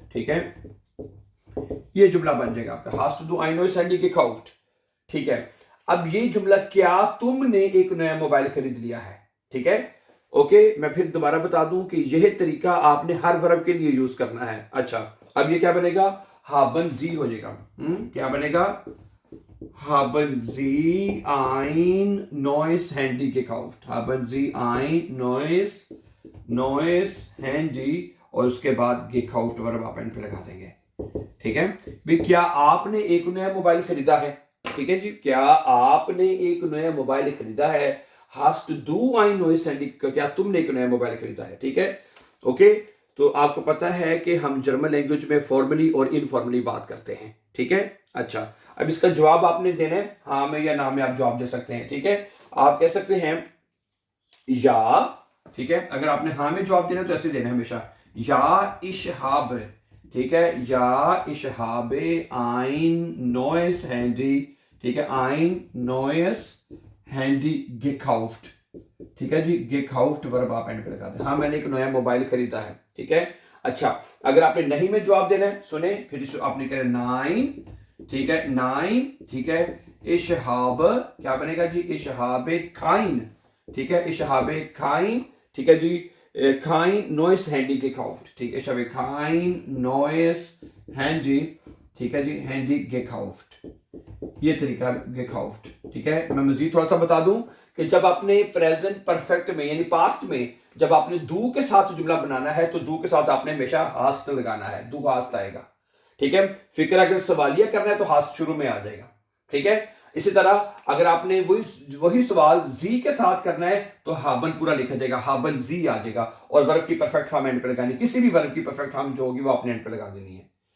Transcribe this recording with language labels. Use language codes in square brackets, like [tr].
[hi] ठीक है, ये जुमला बन जाएगा आपका, [de] hast du ein neues Handy gekauft। [hi] ठीक है, अब ये जुमला, क्या तुमने एक नया मोबाइल खरीद लिया है। ठीक है, ओके, मैं फिर दोबारा बता दूं कि यह तरीका आपने हर वर्ब के लिए यूज करना है। अच्छा, अब ये क्या बनेगा, [de] haben Sie [hi] हो जाएगा। क्या बनेगा, [de] haben Sie ein neues Handy gekauft, haben Sie ein neues Handy, [hi] और उसके बाद gekauft वर्ब आप एंड पे लगा देंगे। ठीक है भाई, क्या आपने एक नया मोबाइल खरीदा है। ठीक है जी, क्या आपने एक नया मोबाइल खरीदा है। [de] hast du ein neues Handy, [hi] क्या तुमने एक नया मोबाइल खरीदा है। ठीक है, ओके, तो आपको पता है कि हम जर्मन लैंग्वेज में फॉर्मली और इनफॉर्मली बात करते हैं। ठीक है, अच्छा, अब इसका जवाब आपने देना है, हाँ में या ना में आप जवाब दे सकते हैं। ठीक है, आप कह सकते हैं या, ठीक है, अगर आपने हाँ में जवाब देना तो ऐसे देना है हमेशा, या [de] ich habe, [hi] ठीक है, या [de] ich habe ein neues Handy, [hi] ठीक है, [de] ein neues Handy gekauft। [hi] ठीक है जी, gekauft वर्ब आप एंड पे लगा दें, हाँ मैंने एक नया मोबाइल खरीदा है। ठीक है, अच्छा, अगर आपने नहीं में जवाब देना है, सुने, फिर आपने कहना नाइन, ठीक है, नाइन, ठीक है, [de] ich habe, [hi] क्या बनेगा जी, [de] ich habe kein, [hi] ठीक है, ich habe kein, ठीक है जी, [de] kein neues Handy gekauft। [hi] ठीक है, [de] ich habe kein neues Handy, [hi] ठीक है जी, [de] Handy gekauft, [hi] ये तरीका [de] gekauft। [hi] ठीक है, मैं मजीद थोड़ा सा बता दूं कि जब आपने प्रेजेंट परफेक्ट में यानी पास्ट में जब आपने दू के साथ जुमला बनाना है तो दू के साथ आपने हमेशा हास्ट लगाना है, दू हास्ट आएगा। ठीक है, फिक्र अगर सवालिया करना है तो हास्ट शुरू में आ जाएगा। ठीक है, इसी तरह अगर आपने वही सवाल जी के साथ करना है तो हाबन पूरा लिखा जाएगा, हाबन जी आ जाएगा, और वर्ब की परफेक्ट फॉर्म एंड पे लगानी, किसी भी वर्ब की परफेक्ट फॉर्म जो होगी वो आपने एंड पे लगा देनी है।